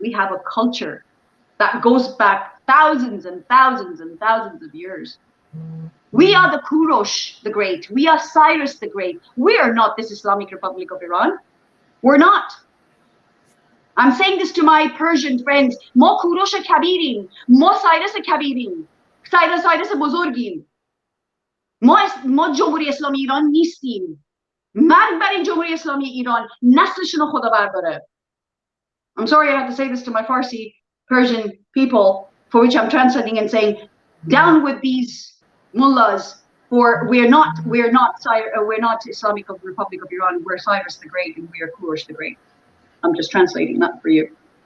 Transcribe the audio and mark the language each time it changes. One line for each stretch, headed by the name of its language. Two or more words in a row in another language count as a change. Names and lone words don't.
English: We have a culture that goes back thousands and thousands and thousands of years. We are the Kurosh the Great. We are Cyrus the Great. We are not this Islamic Republic of Iran. We're not. I'm saying this to my Persian friends.
Persian: ما کوروش کبیرین. ما Cyrus کبیرین. Cyrus بزرگین. ما جمهوری اسلامی ایران نیستیم. مرگ بر این جمهوری اسلامی ایران نسلشون رو خدا برداره.
English: I'm sorry I have to say this to my Farsi Persian people, for which I'm translating and saying, down with these mullahs, for we're not Islamic Republic of Iran. We're Cyrus the Great and we are Kurosh the Great. I'm just translating that for you.